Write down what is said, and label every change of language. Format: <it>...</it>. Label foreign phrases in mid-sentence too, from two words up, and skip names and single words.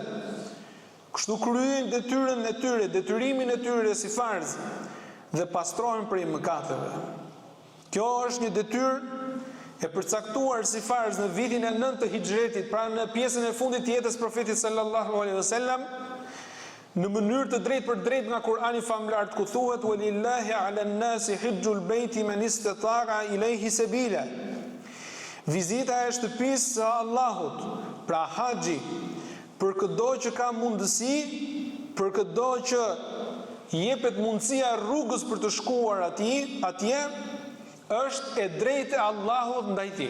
<sq>Kështu kryejnë detyrën e tyre, detyrimin e tyre si farz dhe pastrohen prej mëkateve. Kjo është një detyrë e përcaktuar si farz në vitin e 9 të Hijretit, pra në pjesën e fundit të jetës profetit</sq> <ar>صلى الله عليه وسلم,</ar> <sq>në mënyrë të drejtë për drejtë nga Kurani famlar, ku thuhet</sq> <ar>ولله على الناس حج البيت من استطاع إليه سبيلا.</ar> <sq>Vizita e shtëpisë së Allahut, pra haxhi, për çdo që ka mundësi, për çdo që jepet mundësia rrugës për të shkuar atje, është e drejtë e Allahut ndaj tij.</sq>